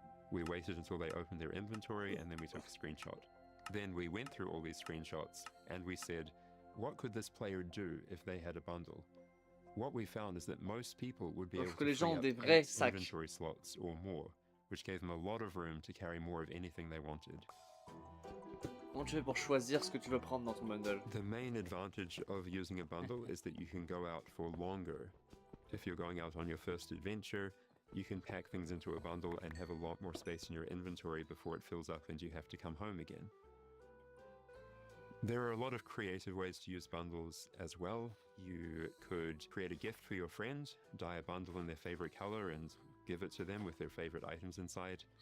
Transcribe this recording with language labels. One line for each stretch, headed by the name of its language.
English: We waited until they opened their inventory and then we took a screenshot. Then we went through all these screenshots and we said, what could this player do if they had a bundle? What we found is that most people would be able to free up 8 inventory slots or more, which gave them a lot of room to carry more of anything they wanted.
French: Comment tu fais pour choisir ce que tu veux prendre dans ton bundle?
English: The main advantage of using a bundle is that you can go out for longer. If you're going out on your first adventure, you can pack things into a bundle and have a lot more space in your inventory before it fills up and you have to come home again. There are a lot of creative ways to use bundles as well. You could create a gift for your friend, dye a bundle in their favorite color and give it to them with their favorite items inside.